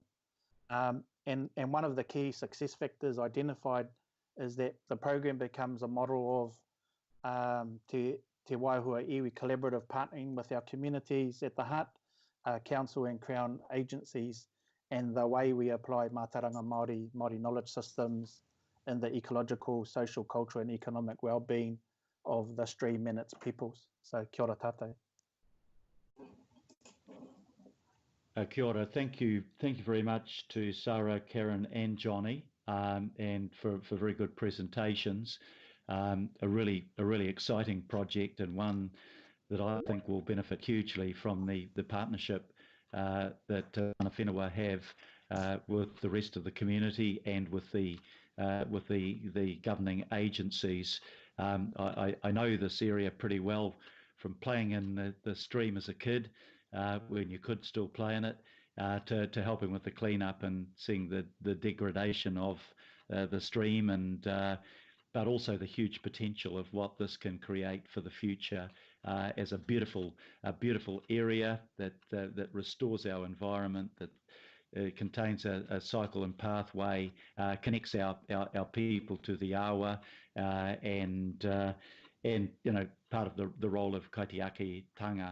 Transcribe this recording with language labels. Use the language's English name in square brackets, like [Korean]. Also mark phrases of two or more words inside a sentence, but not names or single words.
[English] And one of the key success factors identified is that the program becomes a model of Te Waiohua iwi collaborative partnering with our communities at the heart, council and Crown agencies, and the way we apply [Māori] mātauranga Māori [English] knowledge systems in the ecological, social, cultural and economic well-being of the stream and its peoples. [Māori] So kia ora tātou. Kia ora. [English] Thank you very much to Sarah, Karen and Johnny, and for very good presentations. A really exciting project, and one that I think will benefit hugely from the partnership that [Māori] mana whenua [English] have with the rest of the community and with the governing agencies. I know this area pretty well from playing in the stream as a kid, when you could still play in it, to helping with the cleanup and seeing the degradation of the stream, and but also the huge potential of what this can create for the future as a beautiful area that restores our environment, that contains a cycle and pathway, connects our people to the awa, and you know, part of the role of kaitiakitanga.